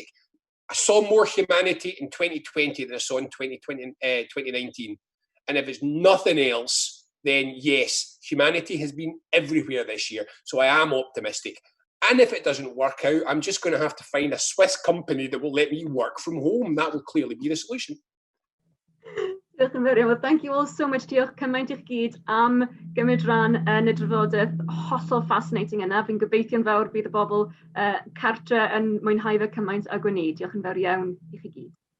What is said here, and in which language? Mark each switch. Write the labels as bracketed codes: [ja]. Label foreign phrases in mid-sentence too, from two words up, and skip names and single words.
[en] I saw more humanity in 2020 than I saw in 2019. And if it's nothing else, then yes, humanity has been everywhere this year. So I am optimistic. And if it doesn't work out, I'm just going to have to find a Swiss company that will let me work from home. That will clearly be the solution. [cy] Diolch yn fawr iawn. [en] Well, thank you all so much. [cy] Diolch cymaint i'ch gyd am gymryd rhan yn y drafodaeth hollol fascinating yna. Fi'n gobeithio'n fawr bydd y bobl cartre yn mwynhau fe cymaint ag o'n i. Diolch yn fawr iawn i chi gyd.